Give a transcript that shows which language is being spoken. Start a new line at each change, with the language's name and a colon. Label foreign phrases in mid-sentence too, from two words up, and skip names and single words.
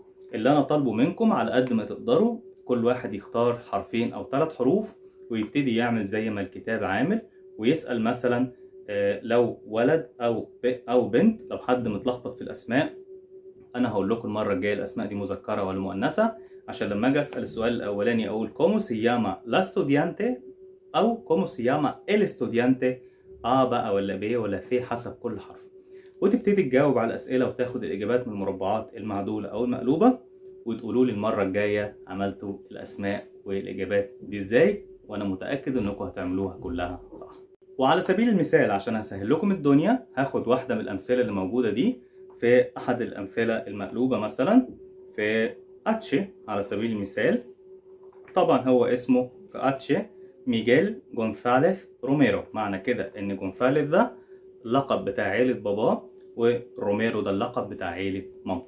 Arabic: اللي أنا طالبه منكم على قد ما تقدروا كل واحد يختار حرفين أو 3 حروف ويبتدي يعمل زي ما الكتاب عامل ويسأل مثلا لو ولد أو بنت. لو حد متلخبط في الأسماء أنا هقول لكم المرة الجاية الأسماء دي مذكرة ولا مؤنثة عشان لما أجي أسأل السؤال الأولاني أقول
Spanish: ¿Cómo se llama la estudiante؟ أو ¿Cómo se llama el estudiante؟
Arabic: بقى ولا ب ولا ث حسب كل حرف. وتبتدي تجاوب على الأسئلة وتاخد الإجابات من المربعات المعدولة أو المقلوبة وتقولوا لي المرة الجاية عملتوا الأسماء والإجابات دي إزاي، وأنا متأكد إنكم هتعملوها كلها صح. وعلى سبيل المثال عشان أسهل لكم الدنيا هاخد واحدة من الأمثلة اللي موجودة دي في أحد الأمثلة المقلوبة مثلا في أتشي على سبيل المثال، طبعا هو اسمه في أتشي ميغيل جونثاليث روميرو، معنى كده إن جونثاليث ده اللقب بتاع عيلة باباه وروميرو ده اللقب بتاع عيلة مامته.